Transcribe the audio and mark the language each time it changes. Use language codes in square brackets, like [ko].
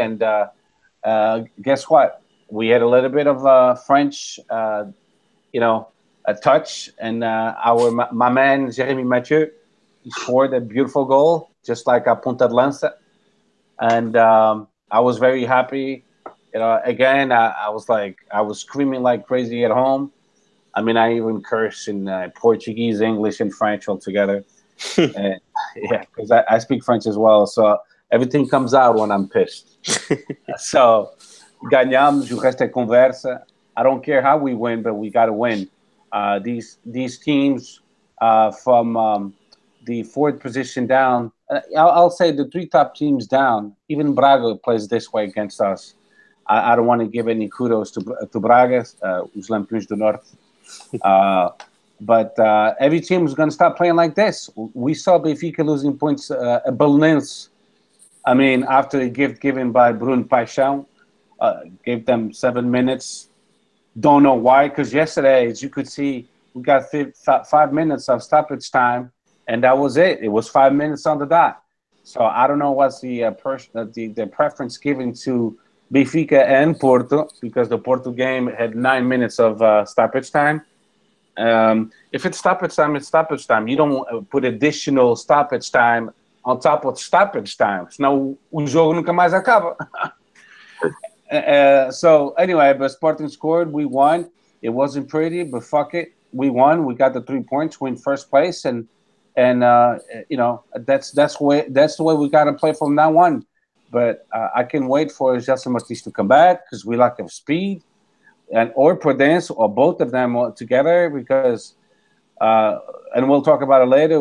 [en] And guess what? We had a little bit of French, a touch, and my man Jeremy Mathieu, he scored a beautiful goal, just like a Punta de Lança, and I was very happy. Again, I was screaming like crazy at home, I mean, I even curse in Portuguese, English, and French altogether. And, yeah, because I speak French as well, so everything comes out when I'm pissed. [pt] So, ganhamos, o resto é conversa. [en] I don't care how we win, but we got to win. These teams from the fourth position down, I'll say the three top teams down, even Braga plays this way against us. I don't want to give any kudos to Braga, [pt] os Lampiões do Norte. [en] But every team is going to start playing like this. We saw Benfica losing points at Belenenses. I mean, after a gift given by Bruno Paixão, gave them 7 minutes. Don't know why, because yesterday, as you could see, we got 5 minutes of stoppage time, and that was it. It was 5 minutes on the dot. So I don't know what's the preference given to Benfica and Porto, because the Porto game had 9 minutes of stoppage time. If it's stoppage time, it's stoppage time. You don't put additional stoppage time on top of stoppage time. [pt] Senão o jogo nunca mais acaba. [en] So anyway, but Sporting scored. We won. It wasn't pretty, but fuck it. We won. We got the 3 points. We're in first place, and you know, that's the way we got to play from now on. But I can wait for Gelson Martins to come back, because we lack of speed, or Prudence, or both of them together, because and we'll talk about it later.